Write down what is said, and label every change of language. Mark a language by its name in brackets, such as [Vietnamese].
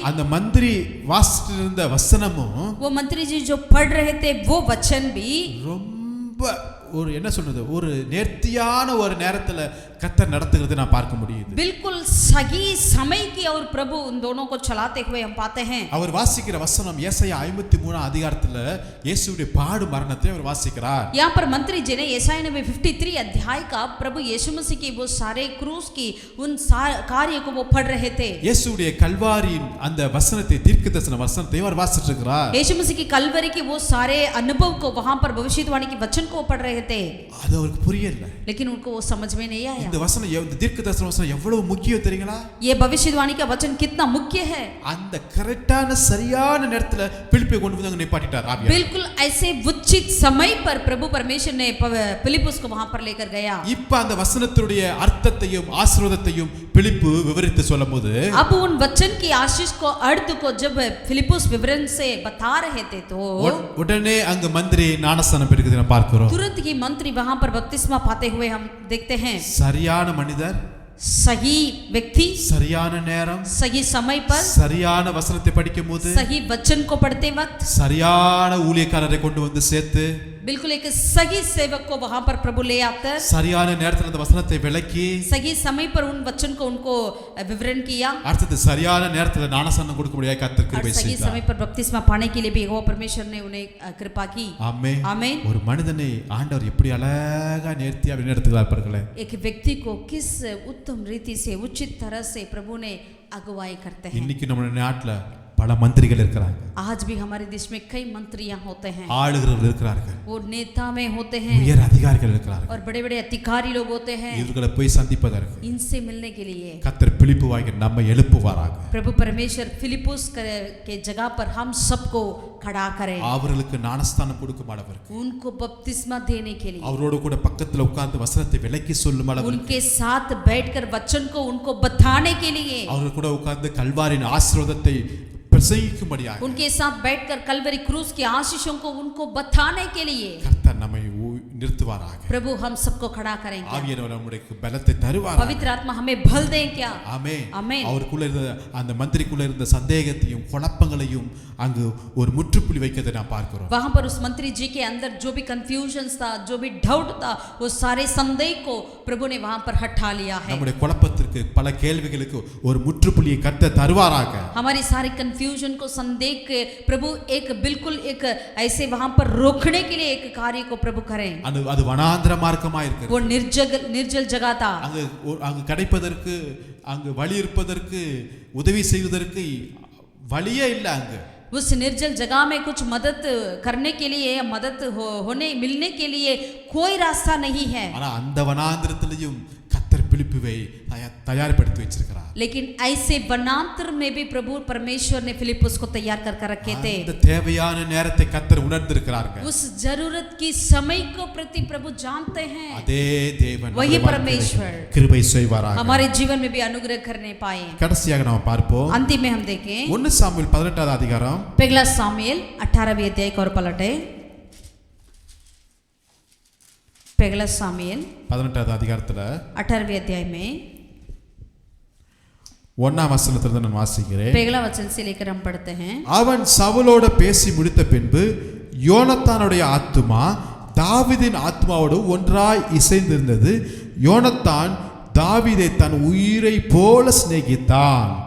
[Tamil] அந்த மந்திரி வாசிட்டு இருந்த வசனமும் [Hindi] वो मंत्री जी जो पढ़ रहे थे वो वचन भी [Tamil] ரொம்ப ஒரு என்ன சொல்றது, ஒரு நேர்த்தியான ஒரு நேரத்துல கர்த்தர் நடத்துகிறது நான் பார்க்க முடியுது. [Hindi] बिल्कुल सही समय की और प्रभु उन दोनों को चलाते हुए हम पाते हैं। [Tamil] அவர் வாசிக்கிற வசனம் ஏசாயா 53 அதிகாரத்துல இயேசுவுடைய பாடு மரணத்தை அவர் வாசிக்கிறார். [Hindi] यहाँ पर मंत्री जी ने यशायाह नबी 53 अध्याय का प्रभु यीशु मसीह की वो सारे क्रूस की उन कार्य को वो पढ़ रहे थे। [Tamil] இயேசுவுடைய கல்வாரியின் அந்த வசனத்தை, தீர்க்கதரிசன வசனத்தை அவர் வாசிட்டு இருக்கிறார். [Hindi] यीशु मसीह की कलवरी की वो सारे अनुभव को वहां पर भविष्यवाणी के वचन को पढ़ रहे थे, [Tamil] அது அவருக்கு புரியல. [Hindi] लेकिन उनको वो समझ में नहीं आया। [Tamil] இந்த வசனம், இந்த தீர்க்கதரிசன வசனம் எவ்வளவு முக்கியம் தெரியுங்களா? [Hindi] ये भविष्यवाणी का वचन कितना मुख्य है। [Tamil] அந்த கரெக்டான சரியான நேரத்துல பிலிப்பை கொண்டு வந்து அங்க நிப்பாட்டிட்டார் ஆவியானவர். [Hindi] बिल्कुल ऐसे उचित समय पर प्रभु परमेश्वर ने फिलिपुस को वहां पर लेकर गया। [Tamil] இப்ப அந்த வசனத்துடைய அர்த்தத்தையும் ஆசீர்வாதத்தையும் பிலிப்பு விவரித்து சொல்லும்போது, [Hindi] अब उन वचन की आशीष को अर्थ को जब फिलिपुस विवरण से बता रहे थे तो [Tamil] உடனே அங்க மந்திரி ஞானஸ்நானம் பெறுகிறதை நாம் பார்க்கிறோம். [Hindi] तुरंत ही मंत्री वहां पर बपतिस्मा पाते हुए हम देखते हैं। [Tamil] சரியான மனிதர், [Hindi] सही व्यक्ति, [Tamil] சரியான நேரம், [Hindi] सही समय पर [Tamil] சரியான வசனத்தை படிக்கும்போது, [Hindi] सही वचन को पढ़ते वक्त [Tamil] சரியான ஊழியக்காரரை கொண்டு வந்து சேர்த்து, [Hindi] बिल्कुल एक सही सेवक को वहां पर प्रभु ले आकर [Tamil] சரியான நேரத்துல அந்த வசனத்தை விளக்கி, [Hindi] सही समय पर उन वचन को उनको विवरण किया, [Tamil] அடுத்து சரியான நேரத்துல ஞானஸ்நானம் கொடுக்க முடியாது கர்த்தர் [Hindi] और [Tamil] கிருபை [Hindi] सही [Tamil] செய்தார். [Hindi] समय पर बपतिस्मा पाने के लिए भी यहोवा परमेश्वर ने उन्हें कृपा की। [Tamil] ஆமென். [Hindi] आमीन। [Tamil] ஒரு மனிதனை ஆண்டவர் எப்படி அழகா நேர்த்தியா வழிநடத்துகிறார் பாருங்களேன். [Hindi] एक व्यक्ति को किस उत्तम रीति से उचित तरह से प्रभु ने अगुवाई करते हैं। [Tamil] இன்னைக்கு நம்ம நாட்டுல பல மந்திரிகள் இருக்கிறாங்க, [Hindi] आज भी हमारे देश में कई मंत्रियां होते हैं, [Tamil] ஆளுகிறவர்கள் இருக்கிறார்கள், [Hindi] वो नेता में होते हैं [Tamil] உயர் அதிகாரிகள் இருக்கிறார்கள். [Hindi] और बड़े बड़े अधिकारी लोग होते हैं। [Tamil] இவர்களை போய் சந்திப்பதற்கு [Hindi] इनसे मिलने के लिए [Tamil] கர்த்தர் பிலிப்புவாகிய நம்மை எழுப்புவாராக. [Hindi] प्रभु परमेश्वर फिलिपुस के जगह पर हम सबको खड़ा करें, [Tamil] அவர்களுக்கு ஞானஸ்நானம் கொடுக்கும் அளவிற்கு, [Hindi] उनको बपतिस्मा देने के लिए, [Tamil] அவரோடு கூட பக்கத்துல உட்கார்ந்து வசனத்தை விளக்கி சொல்லும் அளவிற்கு, [Hindi] उनके साथ बैठकर वचन को उनको बताने के लिए, [Tamil] அவர்கள் கூட உட்கார்ந்து கல்வாரின் ஆசீர்வாதத்தை பிரசங்கிக்கும்படியாக [Hindi] उनके साथ बैठकर कलवरी क्रूस की आशीषों को उनको बताने के लिए [Tamil] கர்த்தர் நம்மை நிறுத்துவாராக. [Hindi] प्रभु हम सबको खड़ा करेंगे। [Tamil] ஆவியானவர் நம்முடைய பலத்தை தருவார். [Hindi] पवित्र आत्मा हमें बल दे क्या? [Tamil] ஆமென். ஆமென். அவருக்குள்ள இருந்த அந்த மந்திரிக்குள்ள இருந்த சந்தேகத்தையும் குழப்பங்களையும் அங்கு ஒரு முற்றுப்புள்ளி வைக்கிறதை நாம் பார்க்கிறோம். [Hindi] वहां पर उस मंत्री जी के अंदर जो भी कंफ्यूजन्स था, जो भी डाउट था, वो सारे संदेह को प्रभु ने वहां पर हटा लिया है। [Tamil] நம்முடைய குழப்பத்திற்கு பல கேள்விகளுக்கு ஒரு முற்றுப்புள்ளியை கர்த்தர் தருவாராக. [Hindi] हमारी सारी कंफ्यूजन को, संदेह के प्रभु एक बिल्कुल एक ऐसे वहां पर रोकने के लिए एक कार्य को प्रभु करें। [Tamil] அது வனாந்திர மார்க்கமா இருக்கு. [Hindi] वो निर्जल जगह था, [Tamil] அங்கு கிடைப்பதற்கு, அங்கு வழி இருப்பதற்கு, உதவி செய்வதற்கு வழியே இல்லை. அங்கு [Hindi] उस निर्जल जगह में कुछ मदद करने के लिए या मदद होने मिलने के लिए कोई रास्ता नहीं है। [Tamil] ஆனா அந்த வனாந்திரத்திலேயும் கர்த்தர் பிலிப்புவை தயார்படுத்தி வச்சிருக்கிறார். [Hindi] लेकिन ऐसे वनांतर में भी प्रभु परमेश्वर ने फिलिप्पुस को तैयार कर रखे थे। [Tamil] அந்த தேவையான நேரத்தை கர்த்தர் உணர்ந்திருக்கிறார்கள். [Hindi] उस जरूरत की समय को प्रति प्रभु जानते हैं। [Tamil] அதே தேவன் [Hindi] वही परमेश्वर [Tamil] கிருபை செய்வாராக. [Hindi] हमारे जीवन में भी अनुग्रह करने पाए। [Tamil] கடைசியாக நாம் பார்ப்போம். [Hindi] अंतिम में हम देखें [Tamil] 1 சாமுவேல் 18வது அதிகாரம் [Hindi] पहला सामुएल 18वें अध्याय को और पलटे। पहला सामुएल [Tamil] 18வது அதிகாரத்துல [Hindi] 18वें अध्याय में [Tamil] 1ஆம் வசனத்திலிருந்து நான் வாசிக்கிறேன். [Hindi] पहला वचन से लेकर हम पढ़ते हैं। [Tamil] அவன் சவுலோட பேசி முடித்த பின்பு யோனத்தானுடைய ஆத்துமா தாவீதின் ஆத்மாவோடு ஒன்றாய் இசைந்திருந்தது. யோனத்தான் தாவீதை தன் உயிரை போல சிநேகித்தான்.